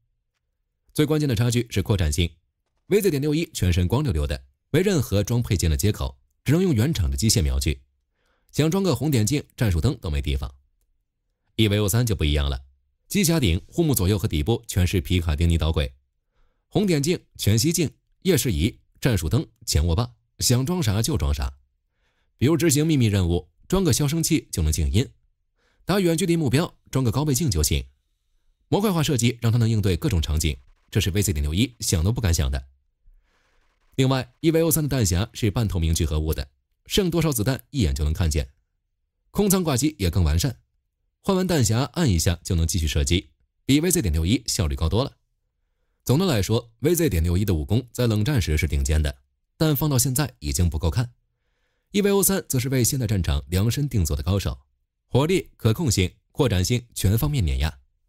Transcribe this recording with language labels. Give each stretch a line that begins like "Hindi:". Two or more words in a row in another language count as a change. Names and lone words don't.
Chinese: 最關鍵的差距是擴展性 ，VZ.61 全身光溜溜的，沒任何裝配件的接口，只能用原廠的機械瞄具，想裝個紅點鏡、戰術燈都沒地方。EVO3 就不一樣了，機匣頂、護目左右和底部全是皮卡丁尼導軌，紅點鏡、全息鏡、夜視儀、戰術燈、前握把，想裝啥就裝啥。比如執行秘密任務，裝個消聲器就能靜音；打遠距離目標，裝個高倍鏡就行。模塊化設計讓它能應對各種場景，這是 VZ.61 想都不敢想的。另外 ，EVO3 的彈匣是半透明聚合物的，剩多少子彈一眼就能看見。空艙掛機也更完善，換完彈匣按一下就能繼續射擊，比 VZ.61 效率高多了。總的來說 ，VZ.61 的武功在冷戰時是頂尖的，但放到現在已經不夠看。EVO3 則是為現代戰場量身定做的高手，火力、可控性、擴展性全方面碾壓。